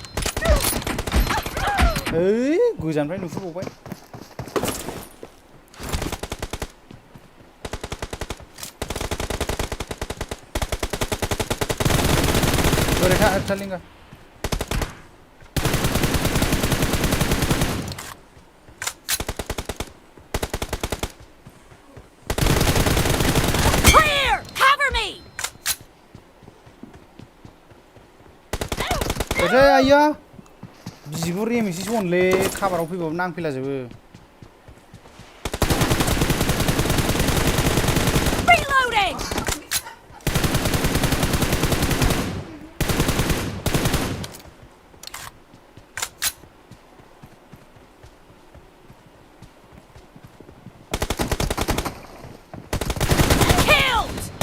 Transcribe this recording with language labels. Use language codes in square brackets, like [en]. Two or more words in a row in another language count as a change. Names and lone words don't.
[brx] ओइ गोजाननिफ्राय नुहुरबावबाय ओरै था थालिंगा [en] Clear. Cover me. [brx] ओरै आइया बिगुर एम एस सि अनलै खाबाराव फैबाबो नांफैलाजोबो [en] Reloading. Killed.